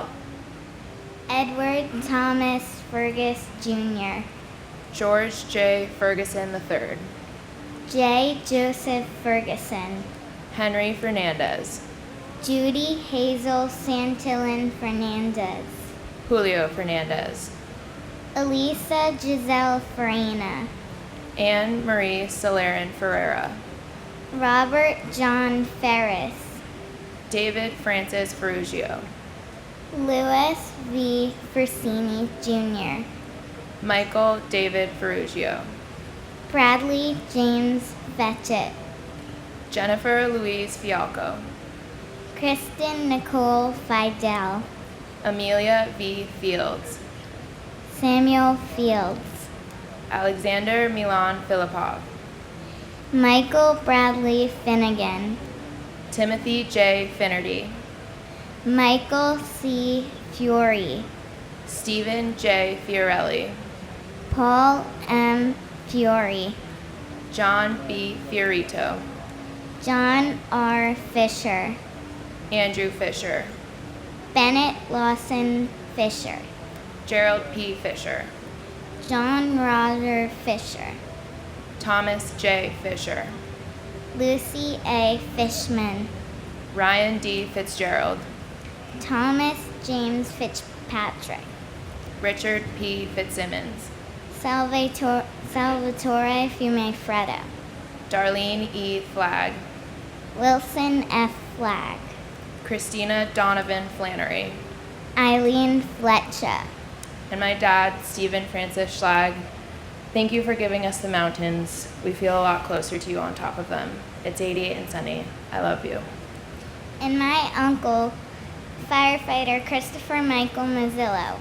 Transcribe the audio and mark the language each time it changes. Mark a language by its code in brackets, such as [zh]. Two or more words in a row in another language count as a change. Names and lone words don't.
[en] Edward Thomas Fergus Jr., George J. Ferguson III, J. Joseph Ferguson, Henry Fernandez, Judy Hazel Santillan Fernandez, Julio Fernandez, Elisa Giselle Farina, Anne Marie Solarin Ferreira, Robert John Ferris, David Francis Ferrugio, Louis V. Fersini Jr., Michael David Ferrugio, Bradley James Fetchett, Jennifer Louise Fialco, Kristen Nicole Fidel, Amelia V. Fields, Samuel Fields, Alexander Milan Filipov, Michael Bradley Finnegan, Timothy J. Finnerty, Michael C. Fury, Stephen J. Fiorelli, Paul M. Fiore, John B. Fiorito, John R. Fisher, Andrew Fisher, Bennett Lawson Fisher, Gerald P. Fisher, John Roger Fisher, Thomas J. Fisher, Lucy A. Fishman, Ryan D. Fitzgerald, Thomas James Fitzpatrick, Richard P. Fitzsimmons, Salvatore Fumefreddo, Darlene E. Flagg, Wilson F. Flagg, Christina Donovan Flannery, Eileen Fletcher, and my dad, Stephen Francis Schlag. Thank you for giving us the mountains. We feel a lot closer to you on top of them. It's 88 and sunny. I love you. and my uncle, firefighter Christopher Michael Mazzillo.